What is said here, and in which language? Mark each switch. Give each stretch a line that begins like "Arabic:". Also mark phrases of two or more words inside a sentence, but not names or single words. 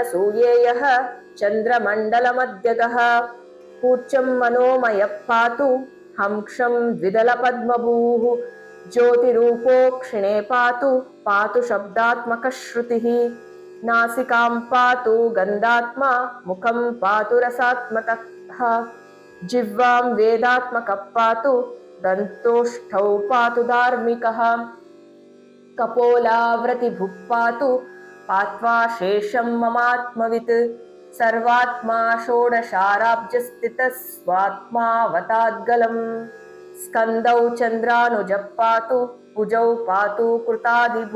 Sanskrit: ಸೂಯೇಯಃ ಚಂದ್ರಮಂಡಲಮಧ್ಯಗಃ ಕೂರ್ಚಂ ಮನೋಮಯ ಪಾತು ಹಂಕ್ಷಂ ದ್ವಿದಲಪದ್ಮಭೂಃ ಜ್ಯೋತಿರೂಪೋ ಕ್ಷಿಣೇ ಪಾತು ಪಾತು ಶಬ್ದಾತ್ಮಕಶ್ರುತಿಃ ನಾಸಿಕಾಂ ಪಾತು ಗಂಧಾತ್ಮ ಮುಖಂ ಪಾತು ರಸಾತ್ಮಕಃ ಜಿಹ್ವಾಂ ವೇದಾತ್ಮಕಃ ಪಾತು ದಂತೋಷ್ಠೌ ಪಾತು ಧಾರ್ಮಿಕಃ ಕಪೋಲಾವ್ರತಿಭುಃ ಪಾತು ಪಾತ್ವಾ ಶೇಷಂ ಮಮಾತ್ಮವಿತ್ ಸರ್ವಾತ್ಮಾ ಷೋಡಶಾರಾಬ್ಜಸ್ಥಿತಃ ಸ್ವಾತ್ಮಾವತಾದ್ಗಲಂ ಸ್ಕಂದೌ ಚಂದ್ರಾನುಜಃ ಪಾತು ಭುಜೌ ಪಾತು ಕೃತಾದಿಭೂ